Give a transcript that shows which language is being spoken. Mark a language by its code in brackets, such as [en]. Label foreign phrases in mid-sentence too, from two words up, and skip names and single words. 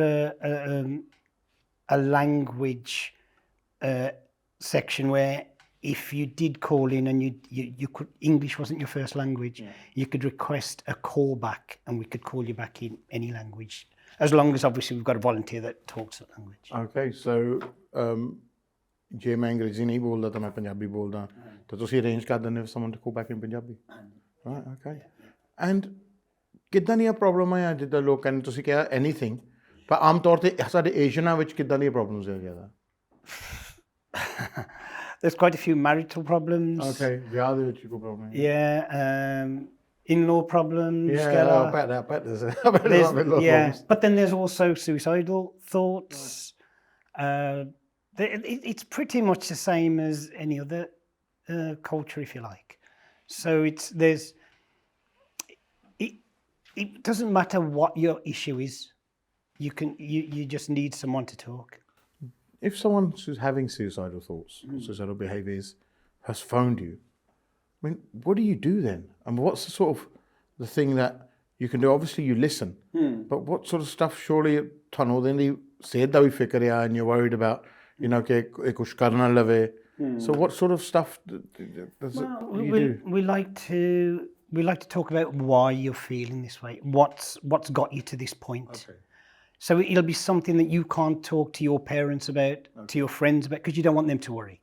[en] And we also have a language section where if you did call in and you could, English wasn't your first language, you could request a call back and we could call you back in any language, as long as obviously we've got a volunteer that talks that language. Okay, so [pa] ਜੇ ਮੈਂ ਅੰਗਰੇਜ਼ੀ ਨਹੀਂ ਬੋਲਦਾ ਤਾਂ ਮੈਂ ਪੰਜਾਬੀ ਬੋਲਦਾ ਤਾਂ ਤੁਸੀਂ ਅਰੇਂਜ ਕਰ ਦਿੰਦੇ ਹੋ [en] someone to call back in [pa] ਪੰਜਾਬੀ? [en] Right, okay. [pa] And ਕਿੱਦਾਂ ਦੀਆਂ ਪ੍ਰੋਬਲਮਾਂ ਆ ਜਿੱਦਾਂ ਲੋਕ ਕਹਿੰਦੇ ਤੁਸੀਂ ਕਿਹਾ ਐਨੀਥਿੰਗ, ਪਰ ਆਮ ਤੌਰ ਤੇ ਸਾਡੇ ਏਸ਼ੀਅਨਾਂ ਵਿੱਚ ਕਿੱਦਾਂ ਦੀਆਂ ਪ੍ਰੋਬਲਮਸ ਆ ਜ਼ਿਆਦਾ? [en] There's quite a few marital problems. [pa] Okay, ਵਿਆਹ ਦੇ ਵਿੱਚ ਕੋਈ ਪ੍ਰੋਬਲਮ? [en] Yeah, in-law problems. Yeah, I bet there's a lot of problems. But then there's also suicidal thoughts. It's pretty much the same as any other culture, if you like. So it doesn't matter what your issue is. You just need someone to talk. If someone who's having suicidal thoughts, suicidal behaviours, has phoned you, I mean, what do you do then? And what's the sort of the thing that you can do? Obviously, you listen, but what sort of stuff? Surely, [pa] ਤੁਹਾਨੂੰ ਉਹਦੇ ਲਈ ਸਿਹਤ ਦਾ ਵੀ ਫਿਕਰ ਆ, [en] and you're worried about, you know, [pa] ਕਿ ਇਹ ਕੁਛ ਕਰਨ ਨਾ ਲਵੇ. [en] So, what sort of stuff does you do? We like to talk about why you're feeling this way. What's got you to this point? Okay. So it'll be something that you can't talk to your parents about, to your friends about, because you don't want them to worry.